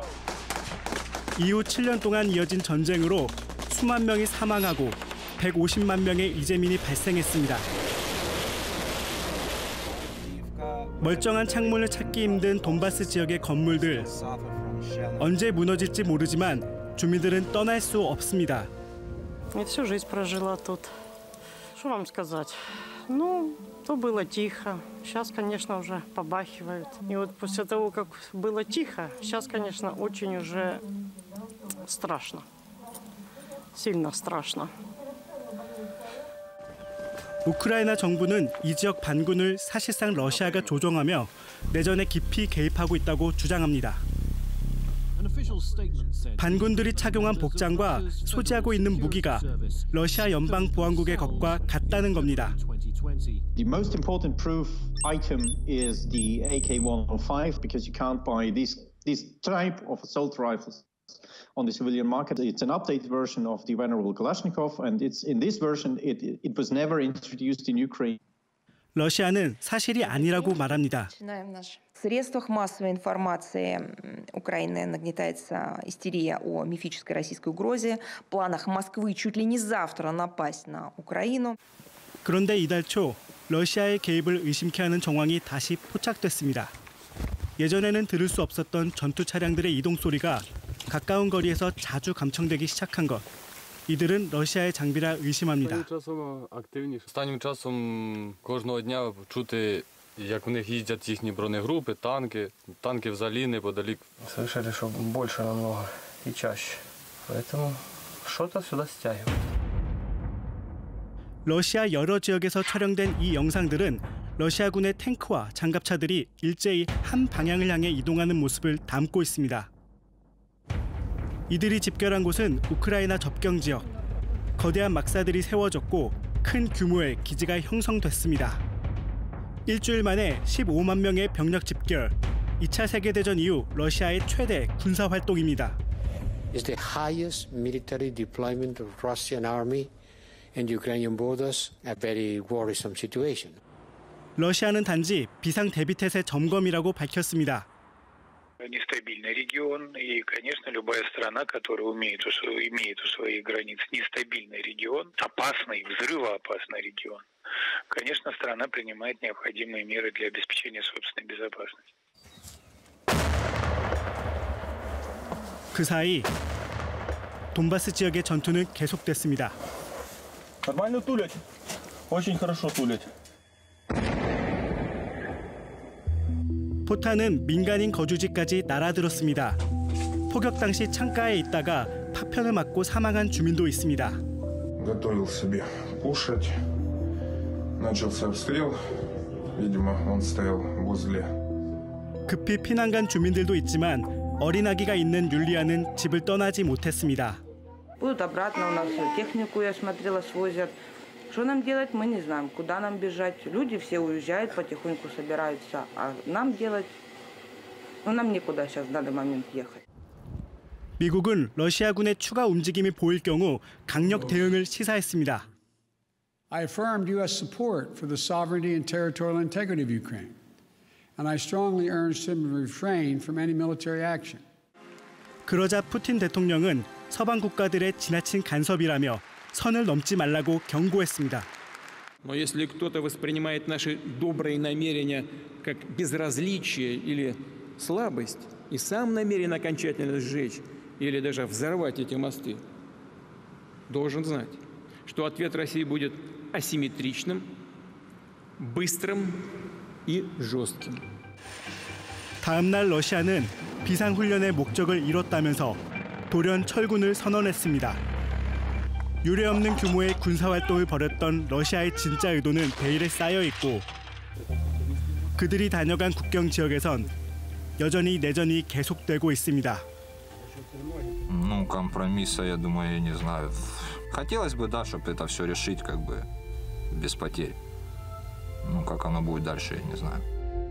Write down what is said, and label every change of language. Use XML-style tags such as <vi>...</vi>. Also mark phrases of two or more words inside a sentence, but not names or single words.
<ko>이후 7년 동안 이어진 전쟁으로 수만 명이 사망하고 150만 명의 이재민이 발생했습니다. 멀쩡한 창문을 찾기 힘든 돈바스 지역의 건물들. 언제 무너질지 모르지만 주민들은 떠날 수 없습니다.</ko> <ru>Всю жизнь прожила тут. Что вам сказать? Ну, то было тихо. Сейчас, конечно, уже побахивают. И вот после того, как было тихо, сейчас, конечно, очень уже страшно. Сильно страшно.</ru> <ko>우크라이나 정부는 이 지역 반군을 사실상 러시아가 조종하며 내전에 깊이 개입하고 있다고 주장합니다. 반군들이 착용한 복장과 소지하고 있는 무기가 러시아 연방 보안국의 것과 같다는 겁니다.</ko> <en>The most important proof item is the AK-105 because you can't buy this type of assault rifles on the civilian market. It's an updated version of the venerable Kalashnikov, and it's in this version it was never introduced in Ukraine.</en> <ko>러시아는 사실이 아니라고 말합니다.</ko> <ru>В средствах массовой информации Украины нагнетается истерия о мифической российской угрозе, планах Москвы чуть ли не завтра напасть на Украину.</ru> <ko>그런데 이달 초 러시아의 개입을 의심케 하는 정황이 다시 포착됐습니다. 예전에는 들을 수 없었던 전투 차량들의 이동 소리가 가까운 거리에서 자주 감청되기 시작한 것. 이들은 러시아의 장비라 의심합니다.</ko> <uk>Останнім часом кожного дня чути, як в них їздять їхні бронегрупи, танки взагалі неподалік.</uk> <ru>Слышали, что больше намного и чаще. Поэтому что-то сюда стягивают.</ru> <ko>러시아 여러 지역에서 촬영된 이 영상들은 러시아군의 탱크와 장갑차들이 일제히 한 방향을 향해 이동하는 모습을 담고 있습니다. 이들이 집결한 곳은 우크라이나 접경 지역. 거대한 막사들이 세워졌고 큰 규모의 기지가 형성됐습니다. 일주일 만에 15만 명의 병력 집결. 2차 세계대전 이후 러시아의 최대 군사 활동입니다.</ko> <en>It's the highest military deployment of Russian army and Ukrainian borders, a very worrisome situation.</en> <ko>러시아는 단지 비상 대비태세 점검이라고 밝혔습니다.</ko> <ru>Нестабильный регион, и, конечно, любая страна, которая имеет у своих границ нестабильный регион, опасный, взрывоопасный регион, конечно, страна принимает необходимые меры для обеспечения собственной безопасности.</ru> <ko>그 사이 돈바스 지역의 전투는 계속됐습니다.</ko> <ru>Нормально тулять. Очень хорошо тулять.</ru> <ko>포탄은 민간인 거주지까지 날아들었습니다. 포격 당시 창가에 있다가 파편을 맞고 사망한 주민도 있습니다.</ko> <ru>Готовил себе кушать. Начался обстрел. Видимо, он стоял возле.</ru> <ko>급히 피난 간 주민들도 있지만 어린아기가 있는 율리아는 집을 떠나지 못했습니다.</ko> <ru>Будут обратно у нас технику, я смотрела, свозят. Что нам делать, мы не знаем. Куда нам бежать? Люди все уезжают, потихоньку собираются. А нам делать? Ну, нам некуда сейчас в данный момент ехать.</ru> <ko>미국은 러시아군의 추가 움직임이 보일 경우 강력 대응을 시사했습니다.</ko> <en>I affirmed U.S. support for the sovereignty and territorial integrity of Ukraine, and I strongly urged him to refrain from any military action.</en> <ko>그러자 푸틴 대통령은 서방 국가들의 지나친 간섭이라며 선을 넘지 말라고 경고했습니다.</ko> <ru>Но если кто-то воспринимает наши добрые намерения как безразличие или слабость и сам намерен окончательно сжечь или даже взорвать эти мосты, должен знать, что ответ России будет асимметричным, быстрым и жестким.</ru> <ko>다음 날 러시아는 비상훈련의 목적을 이뤘다면서 돌연 철군을 선언했습니다. 유례없는 규모의 군사활동을 벌였던 러시아의 진짜 의도는 베일에 쌓여 있고 그들이 다녀간 국경 지역에선 여전히 내전이 계속되고 있습니다.</ko> <ru>Ну, компромисса, я думаю, я не знаю. Хотелось бы, да, чтобы это все решить как бы без потерь. Ну, как оно будет дальше, я не знаю.</ru>